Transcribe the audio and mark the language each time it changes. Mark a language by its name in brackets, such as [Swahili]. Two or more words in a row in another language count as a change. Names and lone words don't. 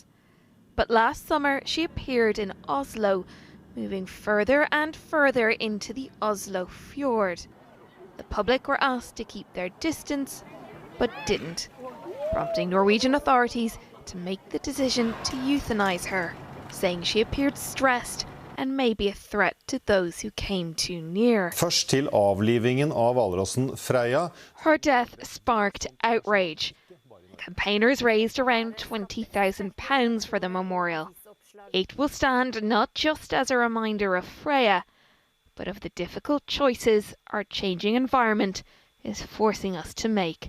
[English] But last summer she appeared in Oslo, moving further and further into the Oslo fjord. The public were asked to keep their distance, but didn't, prompting Norwegian authorities to make the decision to euthanize her, saying she appeared stressed and may be a threat to those who came too near. [Norwegian] Først til avlivingen av hvalrossen Freya. [English] Her death sparked outrage. Campaigners raised around £20,000 for the memorial. It will stand not just as a reminder of Freya, but of the difficult choices our changing environment is forcing us to make.